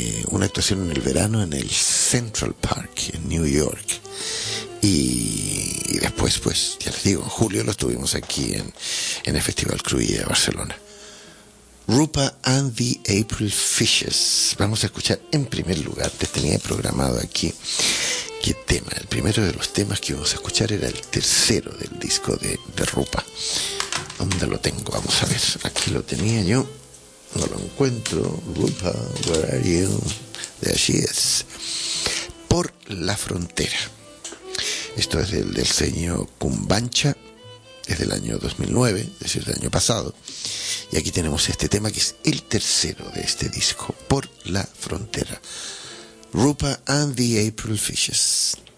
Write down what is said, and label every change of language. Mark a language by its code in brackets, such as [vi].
[es] una actuación en el verano en el Central Park en New York. Y después, pues, ya les digo, en julio lo estuvimos aquí en el Festival Cruïlla de Barcelona. Rupa and the April Fishes. Vamos a escuchar en primer lugar, te tenía programado aquí, ¿qué tema? El primero de los temas que vamos a escuchar era el tercero del disco de Rupa. ¿Dónde lo tengo? Vamos a ver, aquí lo tenía yo. No lo encuentro. [en] Rupa, where are you? There she is. [es] Por la frontera. Esto es del sello Kumbancha, es del año 2009, es decir, del año pasado. Y aquí tenemos este tema que es el tercero de este disco, Por la frontera. Rupa and the April Fishes.